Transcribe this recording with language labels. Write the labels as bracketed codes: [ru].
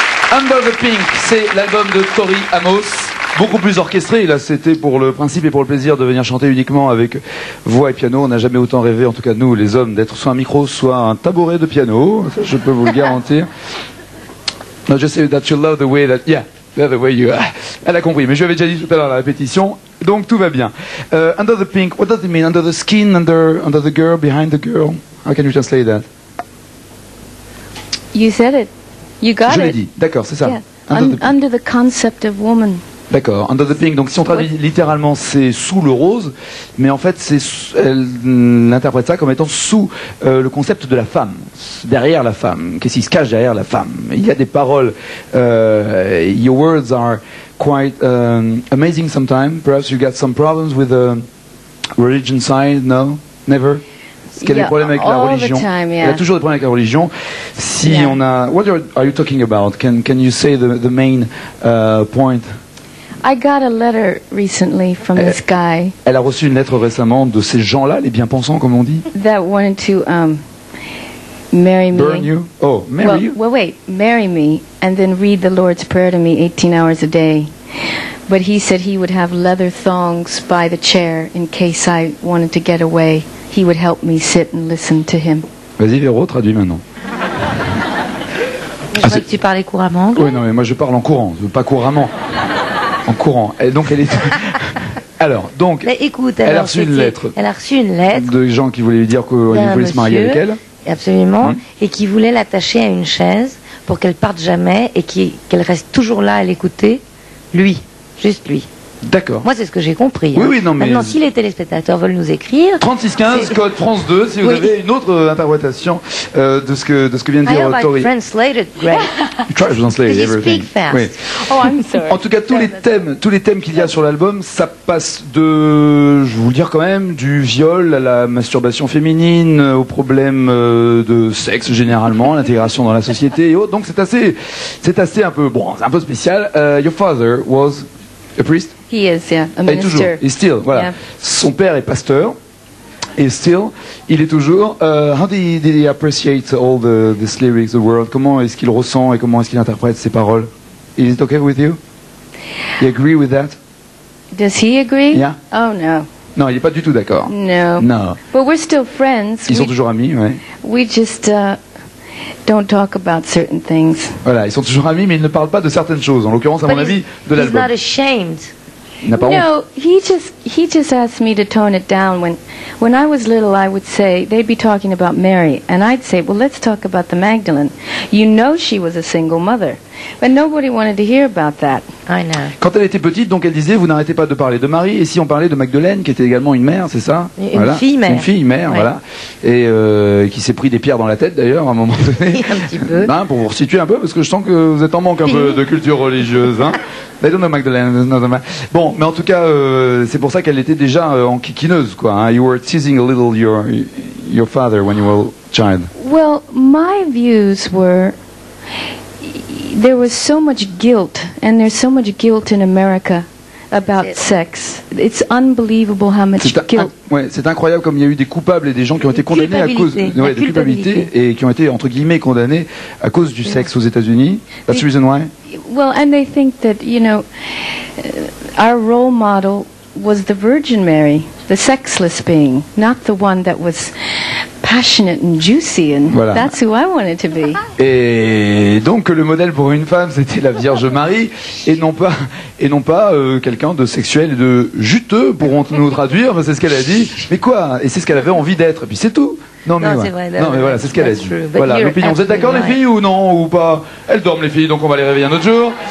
[fr] Under the Pink, c'est l'album de Tori Amos. Beaucoup plus orchestré, là c'était pour le principe et pour le plaisir de venir chanter uniquement avec voix et piano. On n'a jamais autant rêvé, en tout cas nous les hommes, d'être soit un micro, soit un tabouret de piano, ça, je peux vous le garantir. [en] No, just say that you love the way that, yeah, the way you, [fr] elle a compris, mais je l'avais déjà dit tout à l'heure à la répétition, donc tout va bien. [en] Under the Pink, what does it mean? Under the skin, under the girl, behind the girl? How can you translate that? You said it. You got it. [fr] Je l'ai dit, d'accord, c'est ça. [en] Yeah. Under the concept of woman. [fr] D'accord, Under the Pink, donc si on traduit littéralement c'est sous le rose, mais en fait elle interprète ça comme étant sous le concept de la femme, derrière la femme, qu'est-ce qui se cache derrière la femme. Il y a des paroles, [en] your words are quite amazing sometimes, perhaps you got some problems with the religion side, no? Never? [fr] Est-ce qu'il y a des problèmes avec la religion? [en] Time, yeah. [fr] Il y a toujours des problèmes avec la religion. Si on a, [en] what are you talking about? Can you say the main point? I got a letter recently from this guy. [fr] Elle a reçu une lettre récemment de ces gens-là, les bien-pensants, comme on dit. [en] That wanted to marry me. Burn you? Oh, marry you? Well, wait, marry me and then read the Lord's Prayer to me 18 hours a day. But he said he would have leather thongs by the chair in case I wanted to get away. He would help me sit and listen to him. [fr] Vas-y, Véro, traduis maintenant. Je crois que tu parlais couramment anglais. Oui, non, mais moi je parle en courant, pas couramment. En courant. Et donc elle est. Alors, donc. Mais écoute, elle a reçu une lettre. Elle a reçu une lettre. De gens qui voulaient lui dire qu'ils voulaient se marier avec elle. Absolument. Et qui voulaient l'attacher à une chaise pour qu'elle parte jamais et qu'elle reste toujours là à l'écouter. Lui. Juste lui. D'accord. Moi, c'est ce que j'ai compris. Oui, oui, non, mais... Maintenant, si les téléspectateurs veulent nous écrire... 3615, code France 2, si vous avez une autre interprétation de ce que vient de dire Tori. [en] Translated, great. You try to translate everything. [fr] Oui. [en] Oh, I'm sorry. [fr] En tout cas, tous les thèmes qu'il y a sur l'album, ça passe de, je vais vous le dire quand même, du viol à la masturbation féminine, aux problèmes de sexe généralement, l'intégration dans la société et autres. Donc c'est assez un peu, bon, c'est un peu spécial. [en] Your father was a priest? He is, yeah, a minister. [fr] Toujours, et still, voilà. Yeah. Son père est pasteur, et still, il est toujours. [en] How did he appreciate all these lyrics, the world? [fr] Comment est-ce qu'il ressent et comment est-ce qu'il interprète ces paroles? [en] Is it okay with you? You agree with that? Does he agree? Yeah. Oh no. [fr] Non, il n'est pas du tout d'accord. [en] No. No. But we're still friends. [fr] Ils sont toujours amis, ouais. [en] We just don't talk about certain things. [fr] Voilà, ils sont toujours amis, mais ils ne parlent pas de certaines choses. En l'occurrence, à mon avis, de l'album. [en] He's not ashamed. No, he just asked me to tone it down. When I was little, I would say, they'd be talking about Mary, and I'd say, well, let's talk about the Magdalene. You know she was a single mother. But nobody wanted to hear about that. I know. [fr] Quand elle était petite, donc elle disait, vous n'arrêtez pas de parler de Marie, et si on parlait de Magdeleine, qui était également une mère, c'est ça? Une fille-mère. Une fille-mère, ouais. Voilà. Et qui s'est pris des pierres dans la tête, d'ailleurs, à un moment donné. Un petit peu. Ben, pour vous resituer un peu, parce que je sens que vous êtes en manque un peu de culture religieuse, hein. [en] They don't know Magdalene. [fr] Bon, mais en tout cas, c'est pour ça qu'elle était déjà enquiquineuse, quoi. Hein. [en] You were teasing a little your father when you were a child. Well, my views were, there was so much guilt, and there's so much guilt in America about sex. It's unbelievable how much guilt. [fr] Ouais, c'est incroyable comme il y a eu des coupables et des gens qui ont été condamnés à cause de culpabilité et qui ont été entre guillemets condamnés à cause du sexe aux États-Unis. [en] That's the reason why. Well, and they think that, you know, our role model was the Virgin Mary, the sexless being, not the one that was passionate and juicy, and voilà. That's who I wanted to be. [fr] Et donc le modèle pour une femme, c'était la Vierge Marie, et non pas quelqu'un de sexuel et de juteux, pourrons-nous traduire, c'est ce qu'elle a dit. Mais quoi? Et c'est ce qu'elle avait envie d'être, et puis c'est tout. Non mais, c'est vrai, non, mais voilà, c'est ce qu'elle a dit. Voilà, l'opinion. Vous êtes d'accord les filles ou non, ou pas? Elles dorment les filles, donc on va les réveiller un autre jour.